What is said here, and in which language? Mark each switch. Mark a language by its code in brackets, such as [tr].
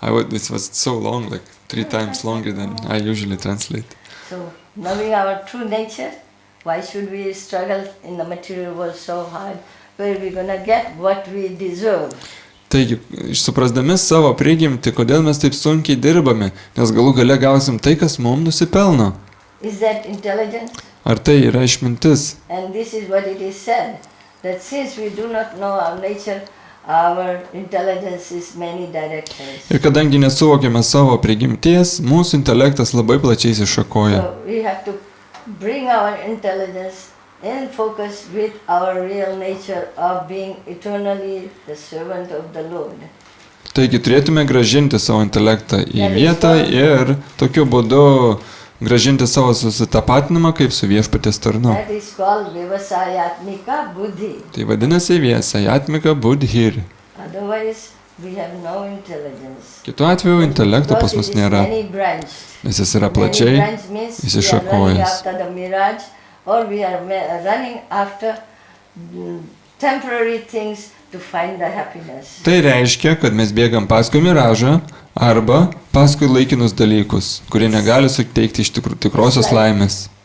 [en] This was so long, like 3 times longer than I usually translate. So, knowing our true nature, why should we struggle in the material world so hard, where we're gonna get what we deserve? [lt] Taigi, suprasdami savo prigimtį, kodėl mes taip sunkiai dirbame, nes galų gale gausim tai, kas mums nusipelno. [en] Is that intelligence? [lt] Ar tai yra išmintis? [en] And this is what it is said, that since we do not know our nature, our intelligence is many directions. [lt] Ir kadangi nesuvokiame savo prigimties, mūsų intelektas labai plačiai iššakoja. [en] So we have to bring our intelligence in focus with our real nature of being eternally the servant of the Lord. [lt] Taigi turėtume gražinti savo intelektą į vietą ir tokiu būdu gražinti savo susitapatinimą kaip su viešpaties tarnu. [en] That is called Vivasayatmika Buddhi. [lt] Tai vadinasi Vivasayatmika Buddhi. [en] Otherwise, we have no intelligence. [lt] Kitu atveju intelekto pas mus nėra, nes jis yra plačiai išsišakojęs. [en] Or we are running after temporary things to find the happiness. [lt] Tai reiškia, kad mes bėgam paskui miražą arba paskui laikinus dalykus, kurie negali suteikti iš tikrosios laimės.